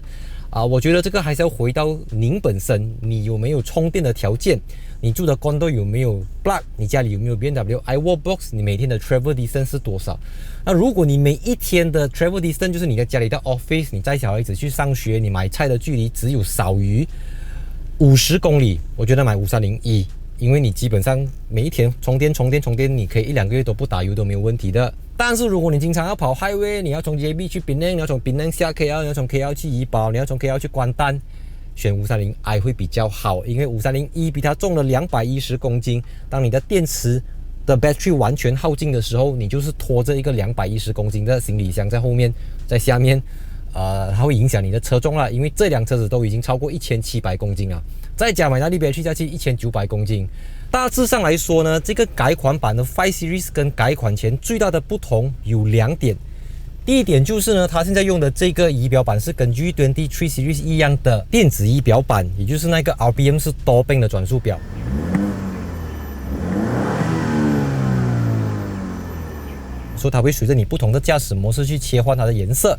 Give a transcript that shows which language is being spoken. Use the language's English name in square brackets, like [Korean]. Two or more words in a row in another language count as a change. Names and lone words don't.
[Chinese] 我覺得這個還是要回到您本身，你有沒有充電的條件？你住的 condo 有沒有 plug？ 你家裡有沒有 BMW iWallbox？你每天的 [English] travel distance [Chinese] 是多少？那如果你每一天的 [English] travel distance [Chinese] 就是你的家裡到 office，你帶小孩子去上學，你買菜的距離只有少於50公里，我覺得買530e，因為你基本上每一天充電，你可以1-2個月都不打油都沒有問題的。但是如果你經常要跑 highway， 你要從 JB 去 Penang， 你要從 Penang 下 KL， 你要從 KL 去怡保，你要從 KL 去關丹，選 530i 會比較好，因為 530e 比它重了210公斤。當你的電池的 battery 完全耗盡的時候，你就是拖着一個210公斤的行李箱在後面，在下面，它會影響你的車重啦。因為這輛車子都已經超過1700公斤了，再加埋那裡邊去下去1900公斤。大致上來說呢，這個改款版的5 Series 跟改款前最大的不同有2點。第一点就是呢，它现在用的这个仪表板是跟 G23 Series 一样的电子仪表板，也就是那个 RPM 是多倍的转速表。所以它会随着你不同的驾驶模式去切换它的颜色。